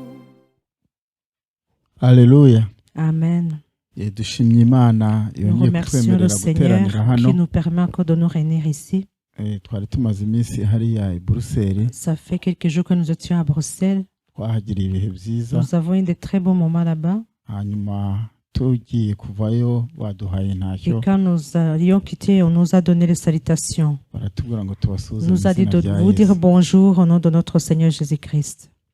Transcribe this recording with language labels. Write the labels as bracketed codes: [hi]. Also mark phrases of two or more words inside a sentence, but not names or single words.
[rw] Alleluia. Amen. Dushimye Imana yongeye kutwemerera guteranira hano. [fr] Qui nous permet encore de nous réunir ici. [rw] Twari tumaze iminsi hariya i Bruxelles. [fr] Ça fait quelques jours que nous étions à Bruxelles. Nous avons eu de très bons moments là-bas. Et quand nous allions quitter, on nous a donné les salutations. On nous a dit de vous dire bonjour au nom de notre Seigneur Jésus-Christ.